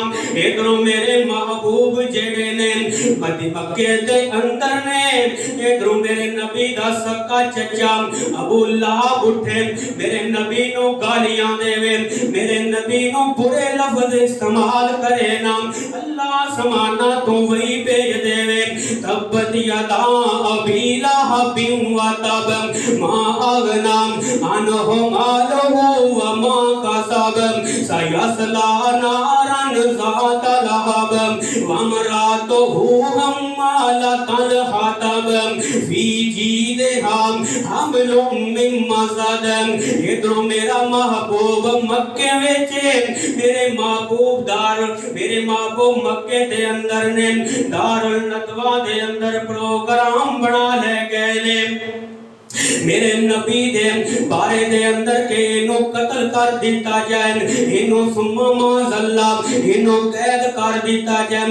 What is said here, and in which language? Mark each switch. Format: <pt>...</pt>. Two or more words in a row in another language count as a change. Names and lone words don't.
<pa>ادھروں میرے محبوب جیہڑے نے مکے دے اندر نے، ادھروں میرے نبی دا سکا چچا ابو لہب اٹھے، میرے نبی نوں گالیاں دیوے، میرے نبی نوں برے لفظ استعمال کرے نا. اللہ سمانا تو وحی بھیج دیوے.</pa> <ar>تبت يدا أبي لهب وتب ما أغنى عنه ماله وما كسب سيصلى نارا ذات لهب وامرأته حمالة الحطب في جيدها حبل من مسد.</ar> <pa>ادھروں میرا محبوب مکے وچ، میرے محبوب مکے دے اندر نے دار الندوہ دے اندر پروگرام بنا لے گئے نے. میرے نبی دے بارے دے اندر کے اینہوں قتل کر دتا جائے، اینہوں</pa> <ar>ثم معاذ الله</ar> <pa>اینہوں قید کر دتا جائے.</pa>